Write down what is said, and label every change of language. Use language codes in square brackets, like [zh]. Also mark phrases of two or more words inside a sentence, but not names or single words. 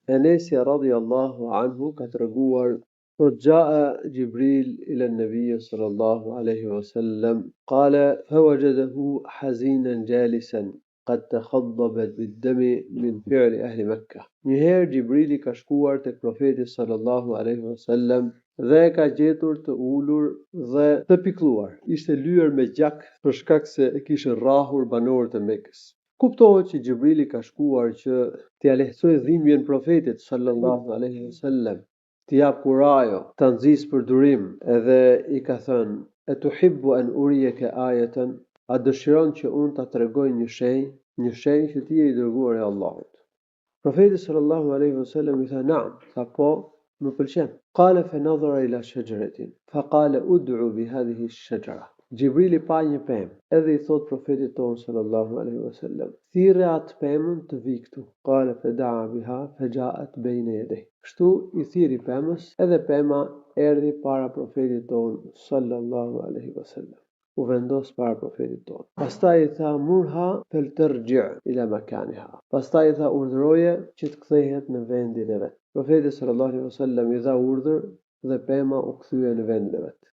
[ar] Enesi رضي الله عنه [sq] ka treguar [ar] جاء جبريل إلى النبي صلى الله عليه وسلم قال فوجده حزينا جالسا قد تخضبت بالدم من فعل أهل مكة. [sq] Njëherë Gjibrili ka shkuar tek profeti [ar] صلى الله عليه وسلم [sq] dhe e ka gjetur të ulur dhe të pikëlluar. Ishte lyer me gjak për shkak se e kishin rrahur banorët e Mekës. Kuptohet që Gjibrili ka shkuar që t'ia lehtësojë dhimbjen profetit [ar] صلى الله عليه وسلم, [sq] t'i jap kurajo, ta nxjisë për durim, edhe i ka thënë: [ar] "أتحب أن أريك آية?" [sq] A dëshiron që unë ta tregoj një shenjë që ti je i dërguar i Allahut? Profeti [ar] صلى الله عليه وسلم [sq] i tha: "Naam", tha po, më pëlqen. [ar] قال فنظر إلى شجرة فقال ادع بهذه الشجرة. [sq] Gjibrili pa një pemë, edhe i thot profetit ton [ar] صلى الله عليه وسلم: [sq] "Thirrë atë pemën të vi këtu." [ar] قال فدعا بها فجاءت بين يديه. [sq] Kështu i thiri pemës, edhe pema erdhi para profetit ton [ar] صلى الله عليه وسلم. [sq] U vendos para profetit ton. Pastaj i tha: [ar] "مرها فلترجع إلى مكانها." [sq] Pastaj i tha: "Urdhëroje që të kthehet në vendin e vet." Profeti [ar] صلى الله عليه وسلم [sq] i dha urdhër dhe pema u kthye në vendin e vet.